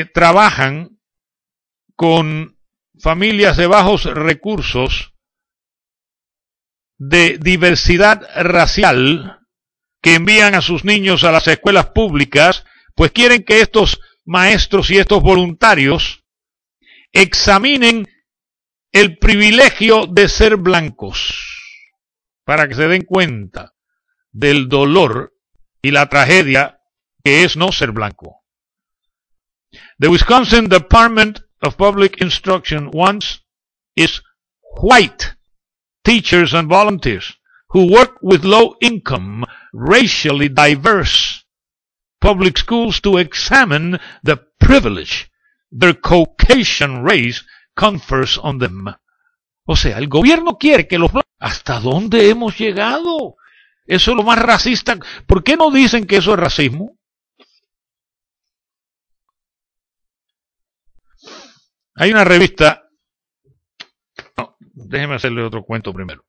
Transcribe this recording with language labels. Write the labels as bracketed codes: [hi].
[es] trabajan con familias de bajos recursos, de diversidad racial, que envían a sus niños a las escuelas públicas, pues quieren que estos maestros y estos voluntarios examinen el privilegio de ser blancos, para que se den cuenta del dolor y la tragedia que es no ser blanco. [en] The Wisconsin Department of Public Instruction wants its white teachers and volunteers who work with low-income, racially diverse public schools to examine the privilege their Caucasian race confers on them. [es] O sea, el gobierno quiere que los blancos... ¿Hasta dónde hemos llegado? Eso es lo más racista. ¿Por qué no dicen que eso es racismo? Hay una revista... No, déjeme hacerle otro cuento primero.